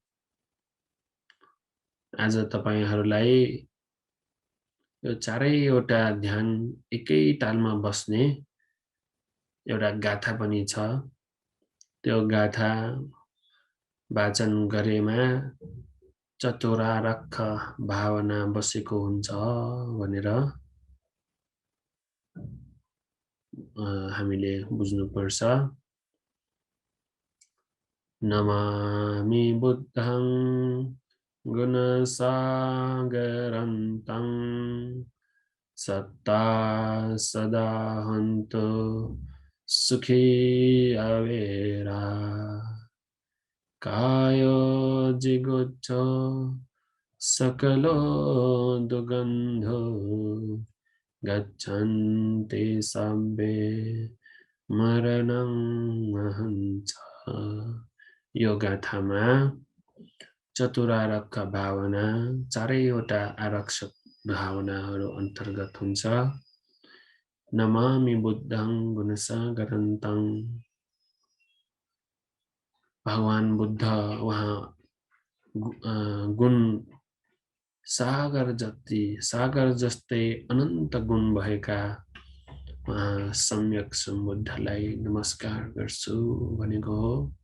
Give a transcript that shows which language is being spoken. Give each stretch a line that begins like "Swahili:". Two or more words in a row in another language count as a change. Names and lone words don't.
Nepali: आज तपाईहरुलाई यो चारैवटा ध्यान एकै तालमा बस्ने एउटा गाथा पनि छ। त्यो गाथा वाचन गरेमा चतुरार्क भावना बसेको हुन्छ भनेर हामीले बुझ्नुपर्छ।
Pali: नमामि बुद्धं गुणसागरन्तं सत्ता सदा हन्तु सुखी अवेरा कायो जिगुच्छो सकलो दुगन्धो गच्छन्ति सब्बे मरणं अहञ्च।
Nepali: यो गाथामा चतुरार्क भावना चारैवटा आरक्षक भावनाहरू अन्तर्गत हुन्छ।
Pali: नमामि बुद्धं गुणसागरन्तं,
Nepali: भगवान बुद्ध वहाँ गुण सागर जस्तै अनन्त गुण भएका सम्यक सम्बुद्धलाई नमस्कार गर्छु भनेको हो।